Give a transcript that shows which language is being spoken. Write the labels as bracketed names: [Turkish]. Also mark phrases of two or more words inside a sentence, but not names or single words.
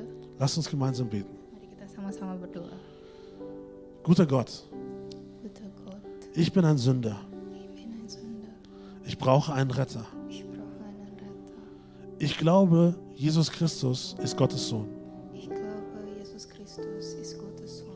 [German] Lasst uns gemeinsam beten. [Indonesian] Mari kita sama-sama berdoa. [German] Guter Gott, Guter Gott, ich bin ein Sünder. ich bin ein Sünder. Ich brauche einen Retter. Ich brauche einen Retter. Ich glaube, Jesus Christus ist Gottes Sohn, Ich glaube, Jesus Christus ist Gottes Sohn,